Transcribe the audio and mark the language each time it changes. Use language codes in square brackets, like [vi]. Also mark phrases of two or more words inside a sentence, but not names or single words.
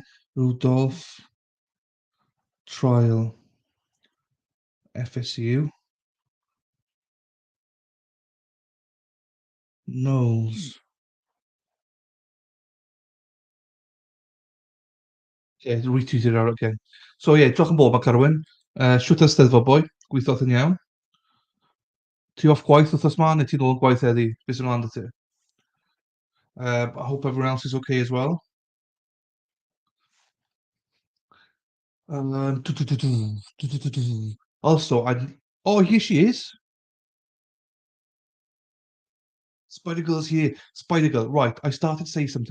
[en] Rudolph trial FSU Knowles. Yeah, retweeted it out again. So yeah, [cy] diolch yn fawr mae Carwyn. Shwt y Steddfod boi? Gweithiodd yn iawn. Ti off gwaith wythnos ma, neu ti'n ôl yn gwaith heddi? Beth sy'n ymlaen 'da ti? [en] I hope everyone else is okay as well. Do, do, do, do, do, do, do, do. Also, oh, here she is. Spider Girl's here. Spider Girl. Right. I started to say something.